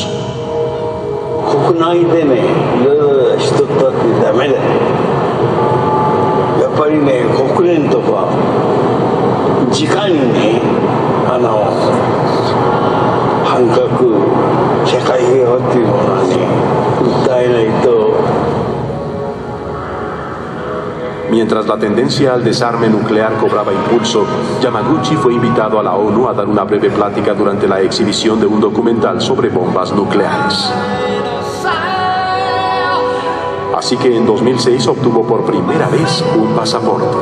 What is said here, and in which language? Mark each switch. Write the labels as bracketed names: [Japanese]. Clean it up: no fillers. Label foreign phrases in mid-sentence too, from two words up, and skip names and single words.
[Japanese] 国内でね、いろいろしとったってダメだよ。やっぱりね、国連とか直にね、反核社会平和っていうものはね、訴えないと。 [Spanish] Mientras la tendencia al desarme nuclear cobraba impulso, Yamaguchi fue invitado a la ONU a dar una breve plática durante la exhibición de un documental sobre bombas nucleares. Así que en 2006 obtuvo por primera vez un pasaporte.